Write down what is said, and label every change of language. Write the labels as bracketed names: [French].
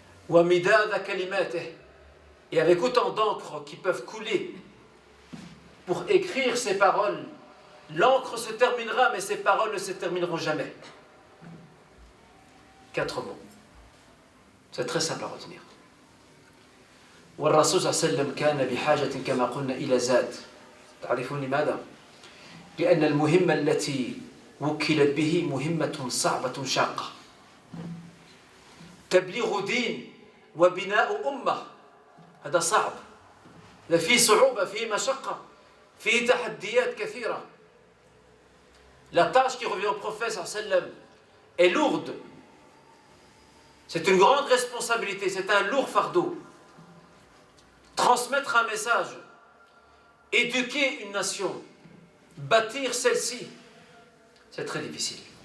[French] Et avec autant d'encre qui peuvent couler pour écrire ces paroles, l'encre se terminera, mais ces paroles ne se termineront jamais. 4 mots. C'est très simple à retenir. [Arabic] والرسول صلى الله عليه وسلم كان بحاجة كما قلنا إلى زاد. تعرفون لماذا؟ لأن المهمة التي وكلت به مهمة صعبة شاقة. تبليغ دين وبناء أمة هذا صعب. هذا فيه صعوبة، فيه مشقة، فيه تحديات كثيرة. [French] La tâche qui revient au prophète [Arabic] صلى الله عليه وسلم [French] est lourde. C'est une grande responsabilité, c'est un lourd fardeau. Transmettre un message, éduquer une nation, bâtir celle-ci, c'est très difficile.